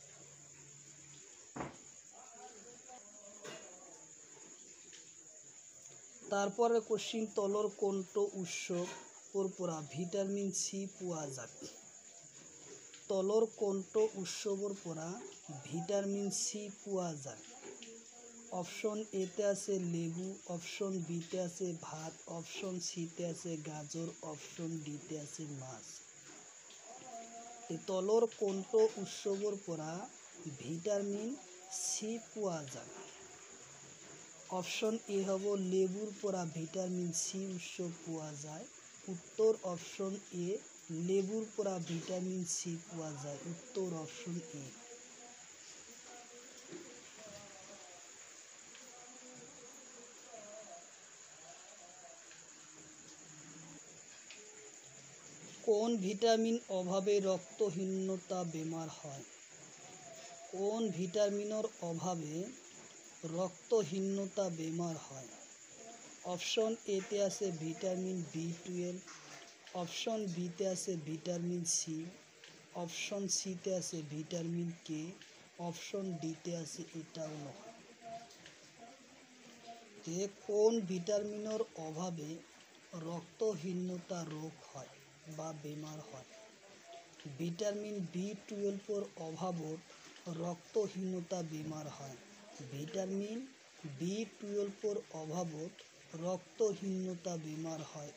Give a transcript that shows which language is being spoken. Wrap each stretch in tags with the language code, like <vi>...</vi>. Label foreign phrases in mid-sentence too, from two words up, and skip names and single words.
<as>তারপরে কোশ্চিন, তলর কোনটো উৎসৰ পৰা ভিটামিন সি পোৱা যায়? তলর কোনটো উৎসৱৰ পৰা ভিটামিন সি পোৱা যায়? অপশন এতে আছে লেবু, অপশন বিতে আছে ভাত, অপশন সিতে আছে গাজর, অপশন ডিতে আছে মাছ। তলর কোনটো উৎসৱৰ পৰা ভিটামিন সি পোৱা যায়? অপশন এ হ'ব লেবুৰ পৰা ভিটামিন সি উৎস পোৱা যায়। উত্তৰ অপশন এ, লেবুৰ পৰা ভিটামিন সি পোৱা যায়। উত্তৰ অপশন এ। কোন ভিটামিন অভাবে রক্তহীনতা বেমার হয়? কোন ভিটামিনৰ অভাবে রক্তহীনতা বেমার হয়? অপশন এতে আছে ভিটামিন B12, অপশন বিতে আছে ভিটামিন সি, অপশন সিতে আছে ভিটামিন কে, অপশন ডিতে আছে এটাও নহয়। কোন ভিটামিনৰ অভাবে রক্তহীনতা রোগ হয় বা বেমার হয়? ভিটামিন B12 অভাবত রক্তহীনতা বেমার হয়। ভিটামিন B12 অভাবত রক্তহীনতা বেমার হয়।</as>